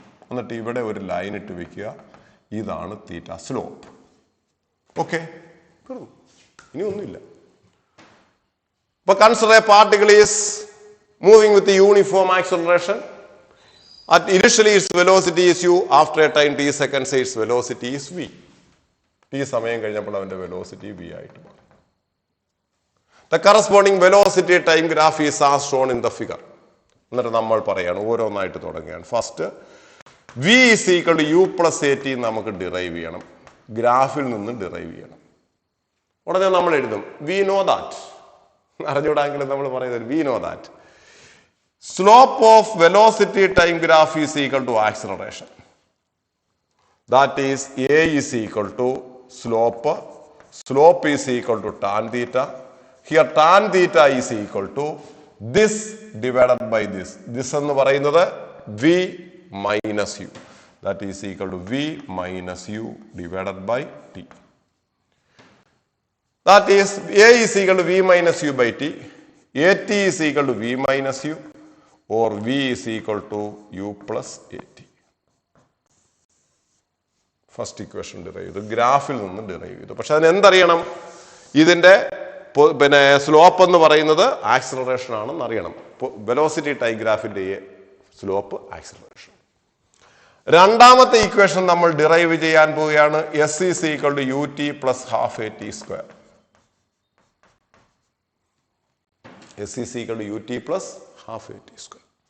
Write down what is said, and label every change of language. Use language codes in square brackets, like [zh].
[ml] എന്നിട്ട് ഇവിടെ ഒരു ലൈൻ ഇട്ട് വെക്കുക. ഇതാണ് തീറ്റ സ്ലോപ്പ്. [en] okay, [ml] ഇനി ഒന്നുമില്ല. ഇപ്പൊ [en] Consider a particle is moving with uniform acceleration. Initially its velocity is u, after a time t seconds its velocity is v. [ml] t സമയം കഴിഞ്ഞപ്പോൾ അവന്റെ വെലോസിറ്റി v ആയിട്ട് മാറി. [en] The corresponding velocity time graph is as shown in the figure. [ml] എന്നിട്ട് നമ്മൾ പറയാണ് ഓരോന്നായിട്ട് തുടങ്ങുകയാണ്. [en] first v is equal to u plus at [ml] നമുക്ക് ഡിറൈവ് ചെയ്യണം. ഗ്രാഫിൽ നിന്ന് ഡിറൈവ് ചെയ്യണം. ഉടനെ നമ്മൾ എഴുതും [en] we know that. [ml] അറിഞ്ഞൂടാങ്കിലും നമ്മൾ പറയുന്നത് we know that. [en] Slope of velocity time graph is equal to acceleration. That is a is equal to slope. Slope is equal to tan theta. Here tan theta is equal to this divided by this. This [ml] എന്ന് പറയുന്നത് [en] v minus u. That is equal to v minus u divided by t. That is a is equal to v minus u by t. At is equal to v minus u. Or v is equal to u plus at. [ml] First equation derive ചെയ്തു, ഗ്രാഫിൽ നിന്ന് derive ചെയ്തു. പക്ഷെ അതിന് എന്തറിയണം? ഇതിന്റെ slope എന്ന് പറയുന്നത് acceleration ആണെന്ന് അറിയണം. വെലോസിറ്റി ടൈം ഗ്രാഫിന്റെ സ്ലോപ്പ് ആക്സിലറേഷൻ. രണ്ടാമത്തെ ഇക്വേഷൻ നമ്മൾ ഡിറൈവ് ചെയ്യാൻ പോവുകയാണ്. [en] s is equal to ut plus half at square. s is equal to ut plus half at square.